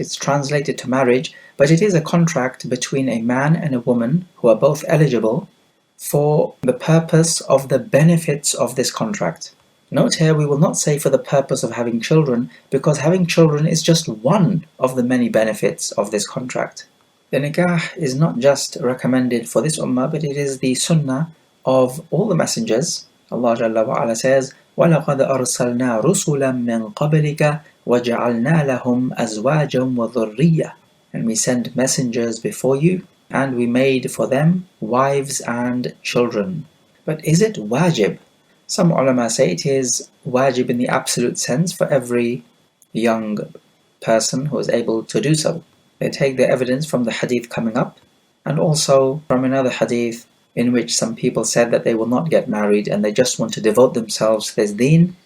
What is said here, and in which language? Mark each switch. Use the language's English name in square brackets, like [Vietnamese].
[English] It's translated to marriage, but it is a contract between a man and a woman who are both eligible for the purpose of the benefits of this contract. Note here, we will not say for the purpose of having children, because having children is just one of the many benefits of this contract. The nikah is not just recommended for this ummah, but it is the sunnah of all the messengers. Allah Jalla wa Ala says, [Arabic] وَلَقَدْ أَرْسَلْنَا رُسُلًا مِّن قَبْلِكَ وَجَعَلْنَا لَهُمْ أَزْوَاجًا وَذُرِّيَّةً. [English] And we sent messengers before you, and we made for them wives and children. But is it wajib? Some ulama say it is wajib in the absolute sense for every young person who is able to do so. They take their evidence from the hadith coming up, and also from another hadith in which some people said that they will not get married and they just want to devote themselves to this deen.